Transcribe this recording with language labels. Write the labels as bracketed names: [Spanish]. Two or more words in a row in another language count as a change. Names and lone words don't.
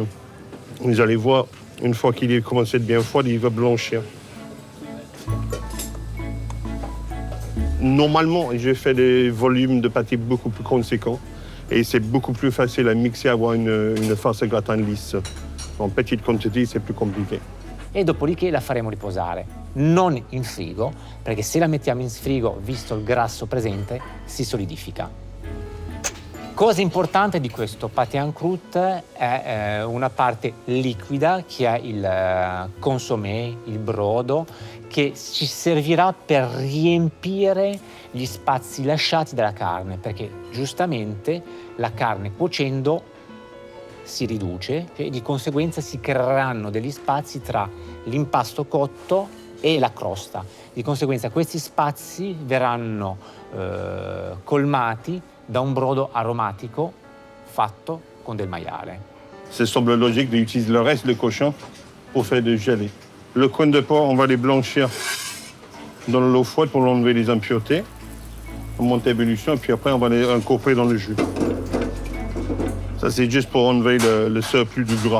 [French] Vous allez voir, une fois qu'il est commencé à être bien froid, il va blanchir. Normalement, je fais des volumes de pâté beaucoup plus conséquents et c'est beaucoup plus facile à mixer, avoir une farce gratin lisse. En petite quantité, c'est plus compliqué. [Italian] E dopodiché la faremo riposare, non in frigo, perché se la mettiamo in frigo, visto il grasso presente, si solidifica. Cosa importante di questo [French] pâté en croûte [Italian] è una parte liquida che è il consommé, il brodo, che ci servirà per riempire gli spazi lasciati dalla carne, perché giustamente la carne cuocendo si riduce e di conseguenza si creeranno degli spazi tra l'impasto cotto e la crosta. Di conseguenza questi spazi verranno colmati da un brodo aromatico fatto con del maiale. [French] Ça semble logique d'utiliser le reste du cochon pour faire du gelé. Le coin de porc, on va les blanchir dans l'eau froide pour enlever les impuretés. On monte à ébullition et puis après on va les incorporer dans le jus. Ça, c'est juste pour enlever le surplus du gras.